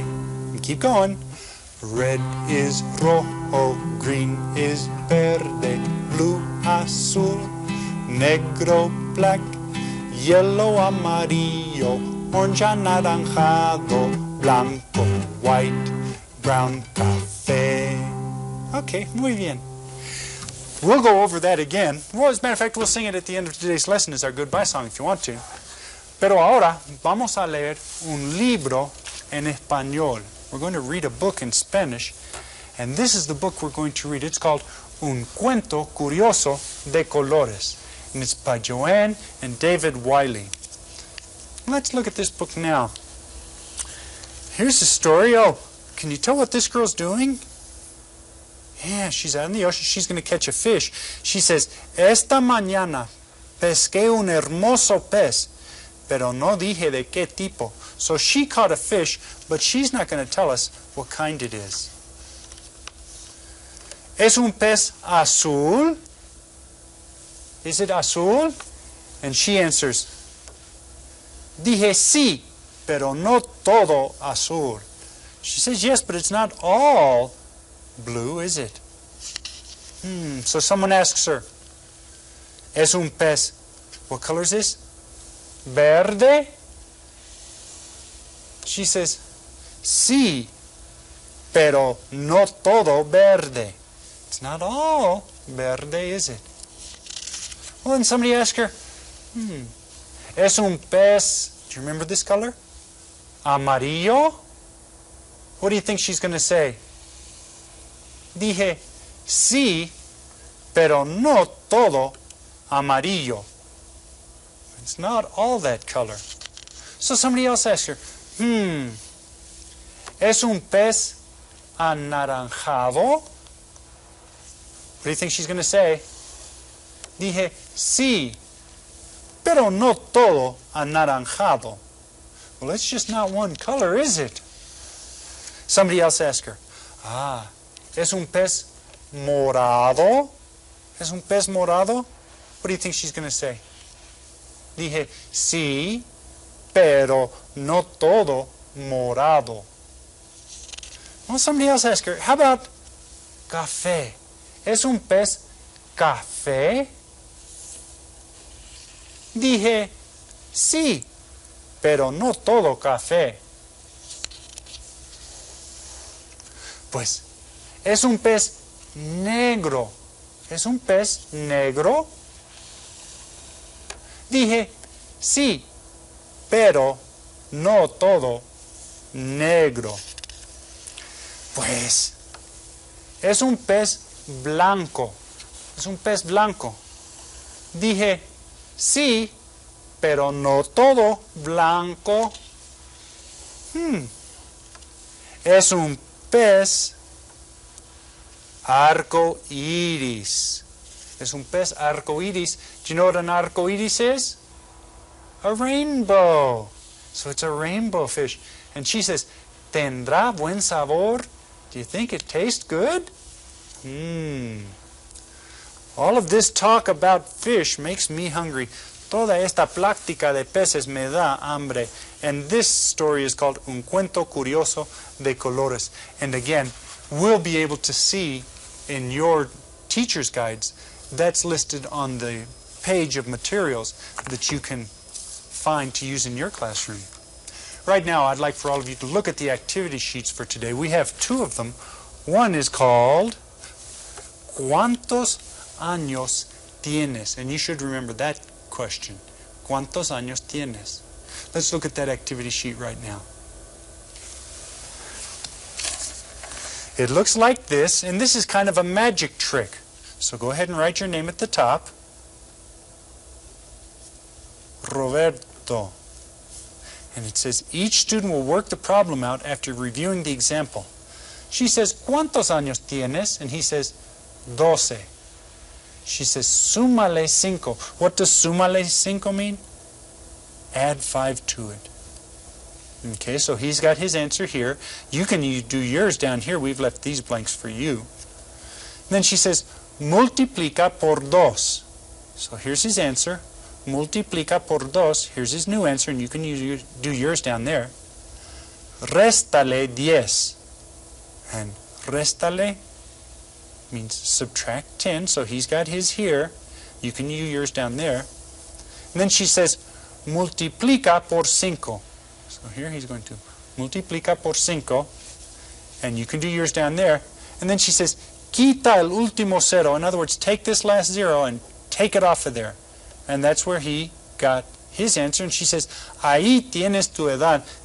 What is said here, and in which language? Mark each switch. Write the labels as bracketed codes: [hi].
[en] And keep going. Red is rojo, green is verde, blue, azul, negro, black, yellow, amarillo, orange, anaranjado, blanco, white, brown, café. Okay, [es] muy bien. [en] We'll go over that again. Well, as a matter of fact, we'll sing it at the end of today's lesson as our goodbye song if you want to. [es] Pero ahora vamos a leer un libro en español. [en] We're going to read a book in Spanish, and this is the book we're going to read. It's called Un Cuento Curioso de Colores, and it's by Joanne and David Wiley. Let's look at this book now. Here's the story. Oh, can you tell what this girl's doing? Yeah, she's out in the ocean. She's going to catch a fish. She says, [es] Esta mañana pesqué un hermoso pez, pero no dije de qué tipo. [en] So she caught a fish, but she's not going to tell us what kind it is. [es] ¿Es un pez azul? [en] Is it [es] azul? [en] And she answers, [es] Dije sí, pero no todo azul. [en] She says, yes, but it's not all blue, is it? So someone asks her, [es] ¿Es un pez? [en] What color is this? Verde? She says, [es] sí, pero no todo verde. [en] It's not all verde, is it? Well, then somebody asks her, [es] ¿Es un pez? [en] Do you remember this color? Amarillo? What do you think she's going to say? [es] Dije, sí, pero no todo amarillo. [en] It's not all that color. So somebody else asks her, [es] ¿Es un pez anaranjado? [en] What do you think she's going to say? [es] Dije, sí, pero no todo anaranjado. [en] Well, it's just not one color, is it? Somebody else asks her, [es] ¿Es un pez morado? ¿Es un pez morado? [en] What do you think she's going to say? [es] Dije, sí, pero no todo morado. [en] Well, somebody else asks her, how about café? [es] ¿Es un pez café? Dije, sí, pero no todo café. Pues, ¿es un pez negro? ¿Es un pez negro? Dije, sí, pero no todo negro. Pues, es un pez blanco. Es un pez blanco. Dije, sí, pero no todo blanco. Es un pez arco iris. Es un pez arco iris. [en] Do you know what an arco iris is? A rainbow. So it's a rainbow fish. And she says, [es] ¿Tendrá buen sabor? [en] Do you think it tastes good? All of this talk about fish makes me hungry. [es] Toda esta plática de peces me da hambre. [en] And this story is called Un cuento curioso de colores. And again, we'll be able to see in your teacher's guides, that's listed on the page of materials that you can find to use in your classroom. Right now, I'd like for all of you to look at the activity sheets for today. We have two of them. One is called [es] ¿Cuántos años tienes? [en] And you should remember that question. [es] ¿Cuántos años tienes? [en] Let's look at that activity sheet right now. It looks like this, and this is kind of a magic trick. So go ahead and write your name at the top. Roberto. And it says each student will work the problem out after reviewing the example. She says, [es] ¿Cuántos años tienes? [en] And he says, 12. She says, [es] súmale 5. [en] What does [es] súmale 5 [en] mean? Add 5 to it. Okay, so he's got his answer here. You can do yours down here. We've left these blanks for you. And then she says, [es] multiplica por 2. [en] So here's his answer. [es] Multiplica por 2. [en] Here's his new answer, and you can do yours down there. [es] Réstale 10. [en] And réstale means subtract 10, so he's got his here. You can do yours down there. And then she says, [es] multiplica por 5. [en] So here he's going to [es] multiplica por 5, [en] and you can do yours down there. And then she says, [es] quita el último cero. [en] In other words, take this last 0 and take it off of there. And that's where he got his answer. And she says, [es] ahí tienes tu edad.